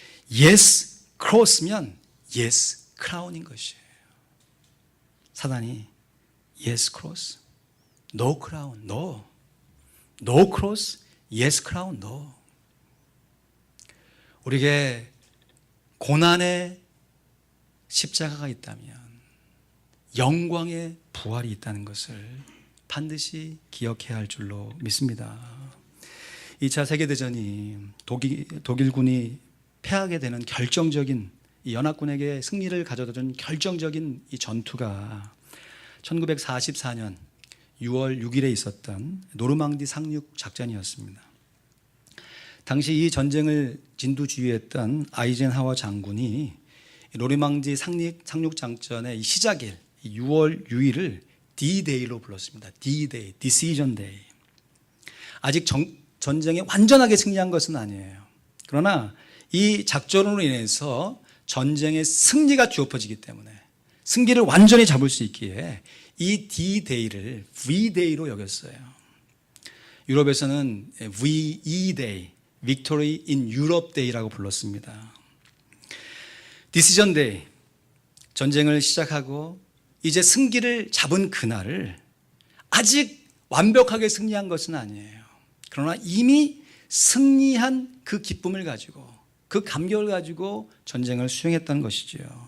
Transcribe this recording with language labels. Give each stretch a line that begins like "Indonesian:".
English: Yes cross면 yes crown인 것이에요.
Korean: 사단이
English: yes cross, no crown, no. No cross, yes crown, no.
Korean: 우리에게 고난의 십자가가 있다면 영광의 부활이 있다는 것을 반드시 기억해야 할 줄로 믿습니다. 2차 세계대전이 독일군이 패하게 되는 결정적인 이 연합군에게 승리를 가져다 준 결정적인 이 전투가 1944년 6월 6일에 있었던 노르망디 상륙 작전이었습니다. 당시 이 전쟁을 진두지휘했던 아이젠하워 장군이 노르망디 상륙 작전의 시작일 6월 6일을 D-Day로 불렀습니다.
English: D-Day, Decision Day.
Korean: 아직 전쟁에 완전하게 승리한 것은 아니에요. 그러나 이 작전으로 인해서 전쟁의 승리가 뒤엎어지기 때문에 승기를 완전히 잡을 수 있기에 이 D-Day를 V-Day로 여겼어요. 유럽에서는 VE-Day,
English: Victory in Europe Day
Korean: 라고 불렀습니다. Decision Day, 전쟁을 시작하고 이제 승기를 잡은 그날을 아직 완벽하게 승리한 것은 아니에요. 그러나 이미 승리한 그 기쁨을 가지고 그 감격을 가지고 전쟁을 수행했던 것이지요.